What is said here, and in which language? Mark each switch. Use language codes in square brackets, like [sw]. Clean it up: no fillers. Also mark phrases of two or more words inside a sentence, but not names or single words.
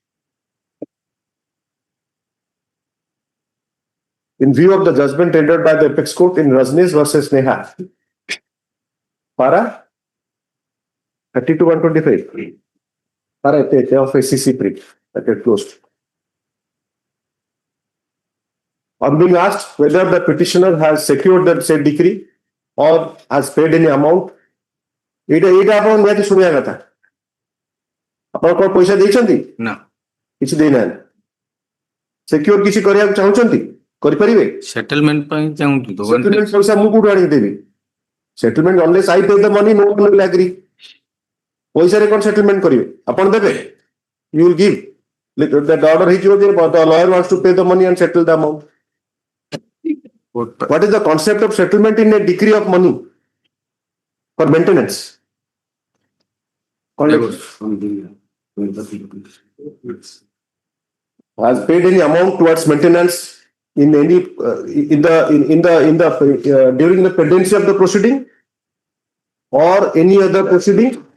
[en] In view of the judgment rendered by the apex court in Rajneesh versus Neha, para 32/125, para of a CC brief. Bracket closed. On being asked whether the petitioner has secured the said decree or has paid any amount, [or] ଏଇଟା ଆପଣ ନିହାତି ଶୁଣିବା କଥା। ଆପଣ କଣ ପଇସା ଦେଇଛନ୍ତି? ନା। କିଛି ଦେଇନାହାନ୍ତି। ସିକ୍ୟୁର କିଛି କରିବାକୁ ଚାହୁଁଛନ୍ତି? କରିପାରିବେ? ସେଟଲମେଣ୍ଟ ପାଇଁ ଚାହୁଁଛୁ ତ ସେଟଲମେଣ୍ଟ ପଇସା ମୁଁ କୋଉଠୁ ଆଣିକି ଦେବି? [en] settlement unless I pay the money no one will agree. [or] ପଇସାରେ କଣ ସେଟଲମେଣ୍ଟ କରିବେ? ଆପଣ ଦେବେ? [en] You will give. The order [or] ହେଇଯିବ ଯେ [en] the lawyer wants to pay the money and settle the amount. What is the concept of settlement in a decree of money for maintenance? Has paid any amount towards maintenance in any during the pendency of the proceeding or any other proceeding.